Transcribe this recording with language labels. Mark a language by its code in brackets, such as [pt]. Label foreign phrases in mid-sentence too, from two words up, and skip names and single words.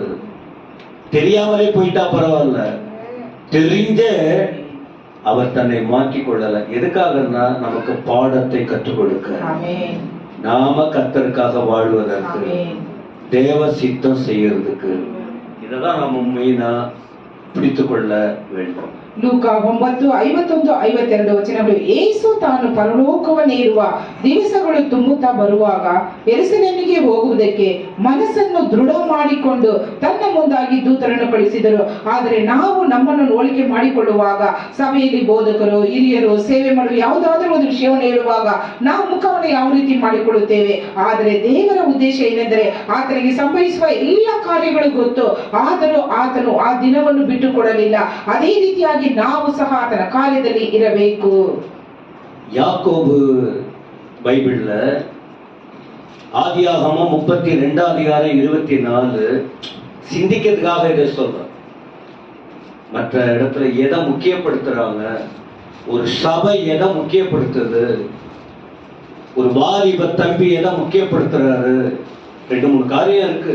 [ta] தெரியாமலே போயிட்டா பரவாயில்ல, தெரிஞ்ச அவர் தன்னை மாற்றிக் கொள்ளல. எதுக்காகன்னா நமக்கு பாடத்தை கற்றுக் கொடுக்க, நாம கர்த்தருக்காக வாழ்வதற்கு, தேவ சித்தம் செய்யறதுக்கு. இததான் நாம மெயினா பிடித்துக் கொள்ள வேண்டும். [kn] ಲೂಕಾ 9:51-52 ವಚನಗಳು. ಯೇಸು ತಾನು ಪರಲೋಕವನ್ನೇರುವ ದಿವಸಗಳು ತುಂಬುತ್ತಾ ಬರುವಾಗ ಯೆರೂಸಲೇಮಿಗೆ ಹೋಗುವುದಕ್ಕೆ ಮನಸ್ಸನ್ನು ದೃಢ ಮಾಡಿಕೊಂಡು ತನ್ನ ಮುಂದಾಗಿ ದೂತರನ್ನು ಕಳಿಸಿದರು. ಆದರೆ ನಾವು ನಮ್ಮನ್ನು ಹೋಲಿಕೆ ಮಾಡಿಕೊಳ್ಳುವಾಗ, ಸಭೆಯಲ್ಲಿ ಬೋಧಕರು, ಹಿರಿಯರು, ಸೇವೆ ಮಾಡುವ ಯಾವುದಾದರೂ ಒಂದು ವಿಷಯವನ್ನು ಹೇಳುವಾಗ ನಾವು ಮುಖವನ್ನು ಯಾವ ರೀತಿ ಮಾಡಿಕೊಳ್ಳುತ್ತೇವೆ. ಆದರೆ ದೇವರ ಉದ್ದೇಶ ಏನೆಂದರೆ ಆತನಿಗೆ ಸಂಭವಿಸುವ ಎಲ್ಲ ಕಾರ್ಯಗಳು ಗೊತ್ತು. ಆದರೂ ಆತನು ಆ ದಿನವನ್ನು ಬಿಟ್ಟು ಕೊಡಲಿಲ್ಲ. ಅದೇ ರೀತಿಯಾಗಿ ನಾವು ಸಹ ಆತನ ಕಾರ್ಯದಲ್ಲಿ ಇರಬೇಕು. [ta] யாக்கோபு பைபிள்ல ஆதியாகமம் 32:24 சிந்திக்கிறதுக்காக இதை சொல்றோம். மற்ற இடத்துல எதை முக்கியப்படுத்துறாங்க, ஒரு சபை எதை முக்கியப்படுத்துது, ஒரு வாலிப தம்பி எதை முக்கியப்படுத்துறாரு, 2-3 காரியம் இருக்கு.